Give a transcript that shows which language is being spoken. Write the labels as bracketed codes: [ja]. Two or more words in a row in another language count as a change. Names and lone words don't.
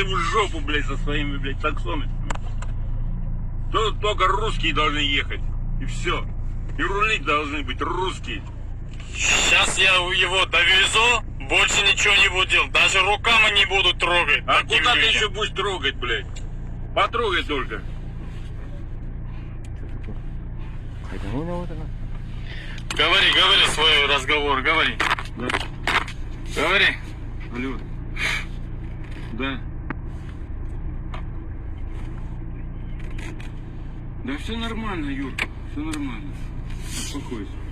[ru] в жопу, блядь, со своими, блядь, таксометрами. Тут только русские должны ехать. И все. И рулить должны быть русские. Сейчас я его довезу, больше ничего не буду делать. Даже руками не буду трогать. А таким куда ты людям. еще будешь трогать, блядь? Потрогай только. [kk] Қайдан ойнап отыр? [ru] Говори свой разговор, говори. Да. Говори. Алло. Да. Да все нормально, Юр. Все нормально. Успокойся.